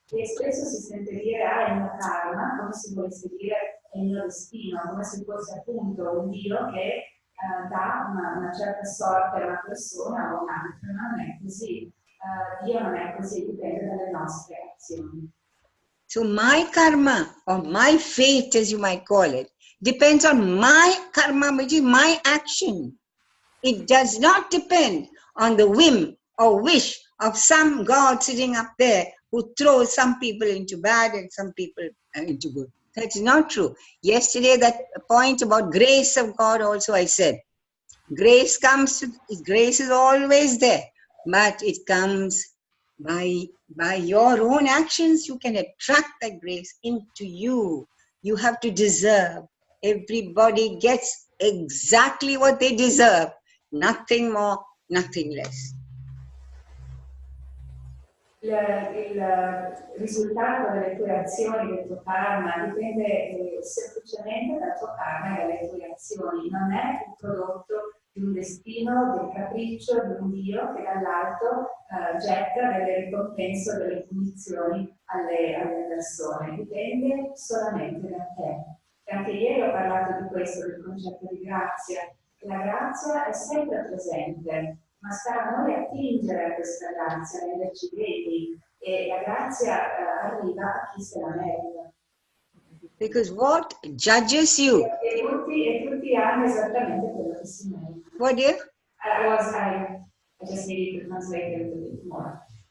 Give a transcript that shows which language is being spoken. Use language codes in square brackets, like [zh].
[it] E spesso si sente dire il mio karma, come se volesse dire è il mio destino, come se fosse appunto un Dio che dà una certa sorte a una persona o un'altra. Non è così. Dio non è così, dipende dalle nostre azioni. [en] So my karma, or my fate as you might call it, depends on my karma, which is my action. It does not depend on the whim or wish of some God sitting up there who throws some people into bad and some people into good. That's not true. Yesterday, that point about grace of God also I said. Grace is always there, but it comes by your own actions. You can attract that grace into you. You have to deserve. Everybody gets exactly what they deserve, nothing more, nothing less. [it] Il risultato delle tue azioni, del tuo karma, dipende semplicemente dal tuo karma e dalle tue azioni, non è il prodotto di un destino, del capriccio di un Dio che dall'alto getta delle ricompense o delle punizioni alle persone, dipende solamente da te. E anche ieri ho parlato di questo, del concetto di grazia. La grazia è sempre presente, ma sta a noi attingere a questa grazia, renderci vedi, e la grazia arriva a chi se la merita. [en] Because what judges you? [it] E tutti hanno esattamente quello che si merita. [en] What if? I just needed to translate it a bit more.